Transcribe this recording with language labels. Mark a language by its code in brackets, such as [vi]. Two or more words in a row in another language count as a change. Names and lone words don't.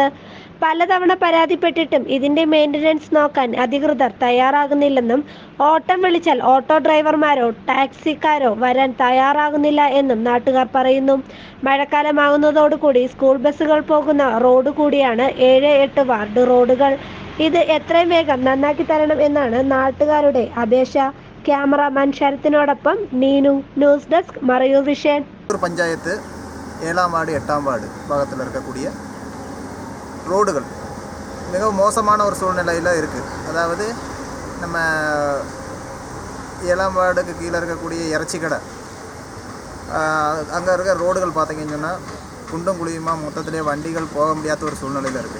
[ml] പലതവണ പരാതിപ്പെട്ടിട്ടും ഇതിന്റെ മെയിൻ്റനൻസ് നോക്കാൻ അധികൃതർ തയ്യാറാകുന്നില്ലെന്നും ഓട്ടം വിളിച്ചാൽ ഓട്ടോ ഡ്രൈവർമാരോ ടാക്സിക്കാരോ വരാൻ തയ്യാറാകുന്നില്ല എന്നും നാട്ടുകാർ പറയുന്നു. മഴക്കാലമാകുന്നതോടുകൂടി സ്കൂൾ ബസ്സുകൾ പോകുന്ന റോഡ് കൂടിയാണ് 7-8 വാർഡ് റോഡുകൾ. ഇത് എത്രയും വേഗം നന്നാക്കി തരണം എന്നാണ് നാട്ടുകാരുടെ അപേക്ഷ. ക്യാമറാമാൻ ശരത്തിനോടൊപ്പം നീനു, ന്യൂസ് ഡെസ്ക് മറയൂർ വിഷൻ. [ta] பஞ்சாயத்து 7ஆம் வார்டு 8ஆம் வார்டு பாகத்தில் இருக்கக்கூடிய ரோடுகள் மிகவும் மோசமான ஒரு சூழ்நிலையில் இருக்குது. அதாவது நம்ம 7ஆம் வார்டுக்கு கீழே இருக்கக்கூடிய இறைச்சி கடை, அங்கே இருக்க ரோடுகள் பார்த்திங்கன்னு சொன்னால் குண்டும் குழியுமா மொத்தத்திலே வண்டிகள் போக முடியாத ஒரு சூழ்நிலையில் இருக்குது.